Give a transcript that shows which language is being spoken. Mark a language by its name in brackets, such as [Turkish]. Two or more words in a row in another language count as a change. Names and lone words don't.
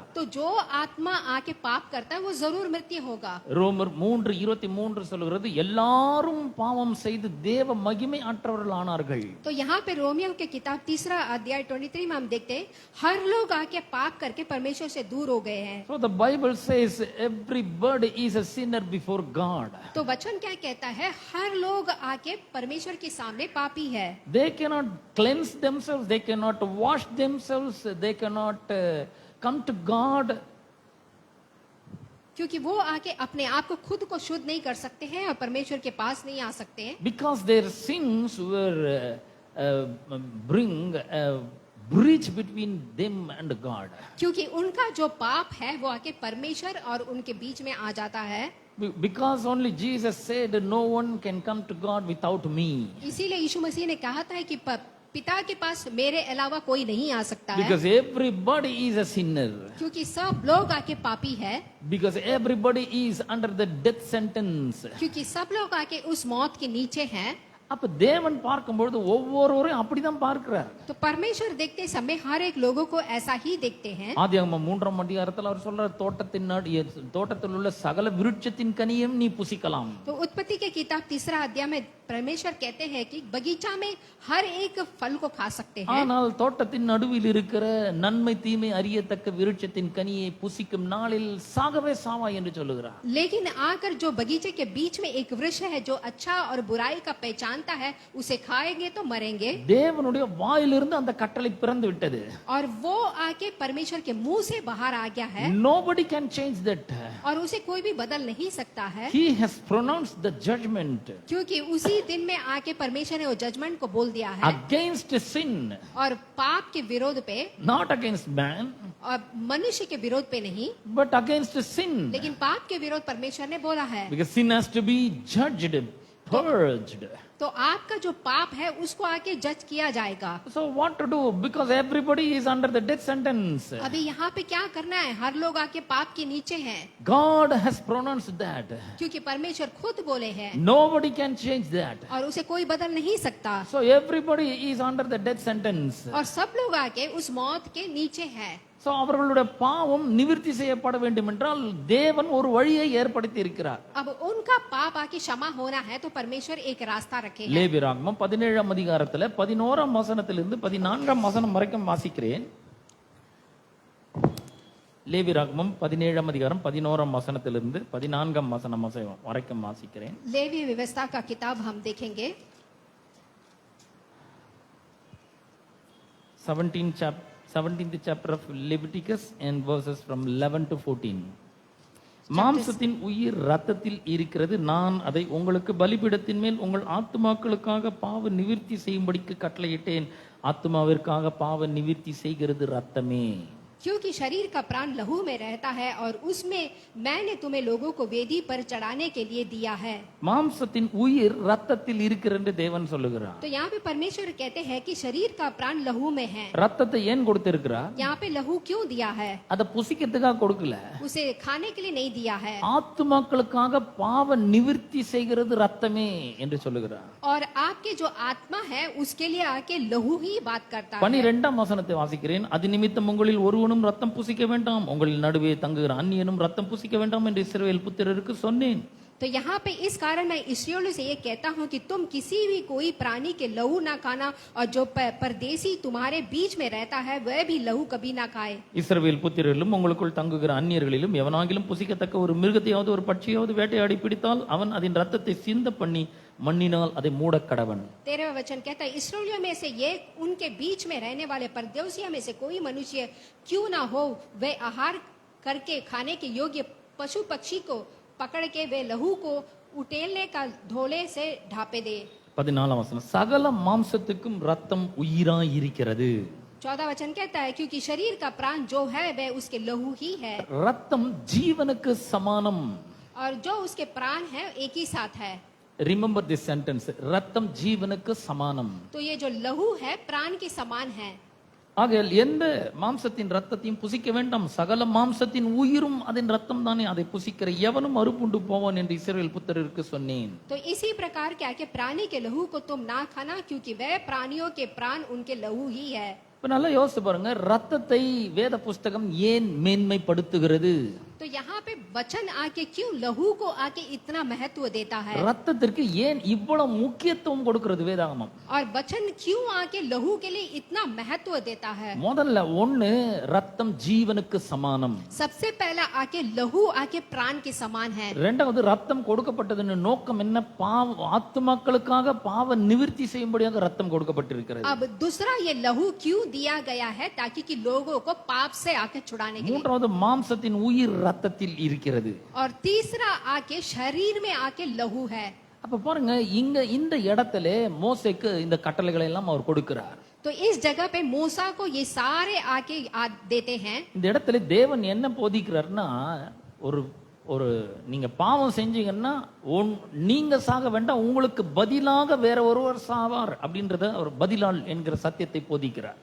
[Hindi] तो जो आत्मा आके पाप करता है वो जरूर मृत्यु होगा। [Tamil] ரோமர் 3:23 சொல்கிறது, எல்லாரும் பாவம் செய்து தேவ மகிமை அற்றவர்கள் ஆனார்கள். [Hindi] तो यहाँ पे रोमियो के किताब 3 अध्याय 23 में हम देखते हैं, हर लोग आके पाप करके परमेश्वर से दूर हो गए हैं। [English] So the Bible says everybody is a sinner before God. [Hindi] तो वचन क्या कहता है, हर लोग आके परमेश्वर के सामने पापी है। [English] They cannot cleanse themselves, they cannot wash themselves, they cannot come to God. [Hindi] क्योंकि वो आके अपने आप को खुद को शुद्ध नहीं कर सकते हैं और परमेश्वर के पास नहीं आ सकते हैं। [English] Because their sins were bring a breach between them and God. [Hindi] क्योंकि उनका जो पाप है वो आके परमेश्वर और उनके बीच में आ जाता है। [English] Because only Jesus said, no one can come to God without me. [Hindi] इसीलिए यीशु मसीह ने कहा था कि पिता के पास मेरे अलावा कोई नहीं आ सकता है। [English] Because everybody is a sinner. [Hindi] क्योंकि सब लोग आके पापी है। [English] Because everybody is under the death sentence. [Hindi] क्योंकि सब लोग आके उस मौत के नीचे हैं। [Tamil] அப்ப தேவன் பார்க்கும்போது ஒவ்வொருவரையும் அப்படிதான் பார்க்கிறார். [Hindi] तो परमेश्वर देखते समय हर एक लोगों को ऐसा ही देखते हैं। [Tamil] ஆதியாகமம் 3ஆம் அதிகாரத்தில் அவர் சொல்றார், தோட்டத்தில் உள்ள சகல விருட்சத்தின் கனியும் நீ புசிக்கலாம். [Hindi] तो उत्पत्ति के किताब 3 अध्याय में परमेश्वर कहते हैं कि बगीचा में हर एक फल को खा सकते हैं। [Tamil] ஆனால் தோட்டத்தின் நடுவில் இருக்கிற நன்மை தீமை அறியத்தக்க விருட்சத்தின் கனியை புசிக்கும் நாளில் சாகவே சாவாய் என்று சொல்லுகிறார். [Hindi] लेकिन आकर जो बगीचे के बीच में एक वृक्ष है जो अच्छा और बुराई का पहचान जानता है उसे खाएंगे तो मरेंगे। [Tamil] தேவனுடைய வாயிலிருந்து அந்த கட்டளை பிறந்து விட்டது. [Hindi] और वो आके परमेश्वर के मुंह से बाहर आ गया है [English] Nobody can change that. [Hindi] और उसे कोई भी बदल नहीं सकता है, [English] He has pronounced the judgment [Hindi] क्योंकि उसी दिन में आके परमेश्वर ने वो जजमेंट को बोल दिया है [English] against sin, [Hindi] और पाप के विरोध पे [English] not against man, [Hindi] और मनुष्य के विरोध पे नहीं, [English] but against sin. [Hindi] लेकिन पाप के विरोध परमेश्वर ने बोला है। [English] Because sin has to be judged, purged. [Hindi] तो आपका जो पाप है उसको आके जज किया जाएगा। [English] So what to do? Because everybody is under the death sentence. [Hindi] अभी यहाँ पे क्या करना है, हर लोग आके पाप के नीचे हैं, [English] God has pronounced that. [Hindi] क्योंकि परमेश्वर खुद बोले हैं [English] Nobody can change that. [Hindi] और उसे कोई बदल नहीं सकता। [English] So everybody is under the death sentence. [Hindi] और सब लोग आके उस मौत के नीचे हैं। [Tamil] So அவர்களுடைய பாவம் நிவிர்த்தி செய்யப்பட வேண்டும் என்றால் தேவன் ஒரு வழியை ஏற்படுத்தி இருக்கிறார். [Hindi] अब उनका पाप आके क्षमा होना है तो परमेश्वर एक रास्ता रखे हैं। [Tamil] லேவியராகமம் 17ஆம் அதிகாரத்துல 11ஆம் வசனத்திலிருந்து 14ஆம் வசனம் வரைக்கும் வாசிக்கிறேன். லேவியராகமம் 17ஆம் அதிகாரம் 11ஆம் வசனத்திலிருந்து 14ஆம் வசனம் வரைக்கும் வாசிக்கிறேன். [Hindi] लेवी व्यवस्था का किताब हम देखेंगे [English] 17th chapter of Leviticus and verses from 11 to 14. [Tamil] மாம்சத்தின் உயிர் இரத்தத்தில் இருக்கிறது, நான் அதை உங்களுக்கு பலிபீடத்தின் மேல் உங்கள் ஆத்துமாக்களுக்காக பாவ நிவிர்த்தி செய்யும்படிக்கு கட்டளையிட்டேன். ஆத்துமாவிற்காக பாவ நிவிர்த்தி செய்கிறது இரத்தமே. [Hindi] क्योंकि शरीर का प्राण लहू में रहता है और उसमें मैंने तुम्हें लोगों को वेदी पर चढ़ाने के लिए दिया है। [Tamil] மாம்சத்தின் உயிர் இரத்தத்தில் இருக்கிறது என்று தேவன் சொல்லுகிறார். [Hindi] तो यहाँ पे परमेश्वर कहते हैं कि शरीर का प्राण लहू में है। [Tamil] ரத்தத்தை ஏன் கொடுத்திருக்கிறார்? [Hindi] यहाँ पे लहू क्यों दिया है? [Tamil] அதை புசிக்கிறதுக்காக கொடுக்கல, [Hindi] उसे खाने के लिए नहीं दिया है, [Tamil] ஆத்துமாக்களுக்காக பாவ நிவிர்த்தி செய்கிறது இரத்தமே என்று சொல்லுகிறார். [Hindi] और आपके जो आत्मा है उसके लिए आके लहू ही बात करता है। [Tamil] 12ஆம் वசனத்தை வாசிக்கிறேன். அது நிமித்தம் உங்களில் ஒருவனும் ரத்தம் புசிக்க வேண்டாம், உங்களின் நடுவே தங்குகிற அந்நியனும் ரத்தம் புசிக்க வேண்டாம் என்று இஸ்ரவேல் புத்திரருக்கு சொன்னேன். [Hindi] तो यहाँ पे इस कारण मैं इस्राएलियों से ये कहता हूँ कि तुम किसी भी कोई प्राणी के लहू ना खाना, और जो परदेसी तुम्हारे बीच में रहता है वह भी लहू कभी ना खाए। [Tamil] இஸ்ரவேல் புத்திரரிலும் உங்களுக்குள் தங்குகிற அந்நியர்களிலும் எவனாகிலும் புசிக்கத்தக்க ஒரு மிருகத்தையாவது ஒரு பட்சியாவது வேட்டையாடி பிடித்தால் அவன் அதன் ரத்தத்தை சிந்த பண்ணி மண்ணினால் அதை மூட கடவன். [Hindi] 13वां वचन कहता है, इस्राएलियों में से ये उनके बीच में रहने वाले परदेसियों में से कोई मनुष्य क्यों ना हो, वे आहार करके खाने के योग्य पशु पक्षी को पकड़ के वे लहू को उटेलने का धोले से ढापे दे। [Tamil] 14ஆம் வசனம், சகல மாம்சத்துக்கும் ரத்தம் உயிராய் இருக்கிறது. [Hindi] 14वां वचन कहता है, क्योंकि शरीर का प्राण जो है वह उसके लहू ही है, [Tamil] ரத்தம் ஜீவனுக்கு சமானம். [Hindi] और जो उसके प्राण है एक ही साथ है। [English] Remember this sentence, [Tamil] ரத்தம் ஜீவனுக்கு சமானம். [Hindi] तो ये जो लहू है प्राण के समान है। [Tamil] ஆகையால் எந்த மாம்சத்தின் ரத்தத்தையும் புசிக்க வேண்டாம், சகல மாம்சத்தின் உயிரும் அதன் ரத்தம் தானே, அதை புசிக்கிற எவனும் அறுப்புண்டு போவான் என்று இஸ்ரவேல் புத்திரருக்கு சொன்னேன். [Hindi] तो इसी प्रकार क्या कि प्राणी के लहू को तुम ना खाना, क्योंकि वह प्राणियों के प्राण उनके लहू ही है। [Tamil] இப்ப நல்லா யோசிச்சு பாருங்க, ரத்தத்தை வேத புஸ்தகம் ஏன் மேன்மைப்படுத்துகிறது? [Hindi] तो यहाँ पे वचन आके क्यों लहू को आके इतना महत्व देता है, [Tamil] ரத்தத்திற்கு ஏன் இவ்வளவு முக்கியத்துவம் கொடுக்கிறது வேதாகமம்? [Hindi] और वचन क्यों आके लहू के लिए इतना महत्व देता है? [Tamil] முதல்ல ஒண்ணு, ரத்தம் ஜீவனுக்கு சமானம். [Hindi] सबसे पहला आके लहू आके प्राण के समान है। [Tamil] இரண்டாவது, ரத்தம் கொடுக்கப்பட்டதன் நோக்கம் என்ன? ஆத்துமாக்களுக்காக பாவ நிவிர்த்தி செய்யும்படியாக ரத்தம் கொடுக்கப்பட்டிருக்கிறது. [Hindi] अब दूसरा, ये लहू क्यों दिया गया है? ताकि कि लोगों को पाप से आके छुड़ाने के लिए। [Tamil] மூன்றாவது, மாம்சத்தின் உயிர் ரத்தத்தில் இருக்கிறது. [Hindi] और तीसरा आके शरीर में आके लहू है। [Tamil] அப்ப பாருங்க, இங்க இந்த இடத்துல மோசேக்கு இந்த கட்டளைகளை எல்லாம் அவர் கொடுக்கிறார். [Hindi] तो इस जगह पे मूसा को ये सारे आके देते हैं। [Tamil] இந்த இடத்துல தேவன் என்ன போதிக்கிறார்னா, ஒரு ஒரு நீங்க பாவம் செஞ்சீங்கன்னா நீங்க சாக வேண்டாம், உங்களுக்கு பதிலாக வேற ஒருவர் சாவார் அப்படின்றத அவர் பதிலால் என்கிற சத்தியத்தை போதிக்கிறார்.